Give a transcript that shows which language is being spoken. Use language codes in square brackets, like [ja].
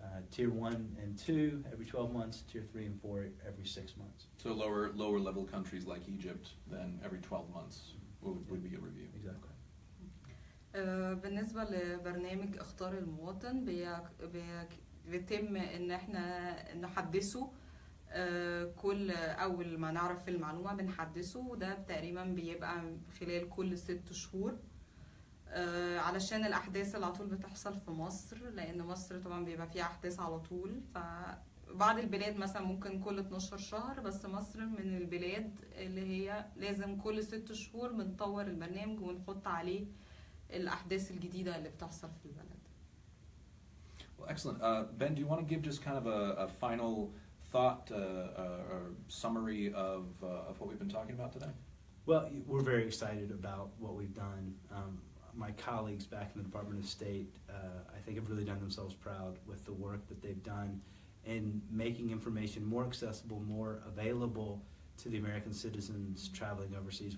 [en] Tier 1 and 2 every 12 months, Tier 3 and 4 every 6 months. So lower level countries like Egypt, then every 12 months would be a review. Exactly. [ar] بالنسبة لبرنامج اختار المواطن بيتم ان احنا نحدثه كل اول ما نعرف المعلومة بنحدثه، وده تقريبا بيبقى خلال كل 6 شهور علشان الاحداث اللي على طول بتحصل في مصر، لان مصر طبعا بيبقى فيها احداث على طول. فبعض البلاد مثلا ممكن كل 12 شهر، بس مصر من البلاد اللي هي لازم كل 6 شهور بنطور البرنامج ونحط عليه الأحداث الجديدة اللي بتحصل في البلد. [en] Well, excellent. Ben, do you want to give just kind of a final thought or summary of what we've been talking about today? Well, we're very excited about what we've done. My colleagues back in the Department of State, I think, have really done themselves proud with the work that they've done in making information more accessible, more available to the American citizens traveling overseas.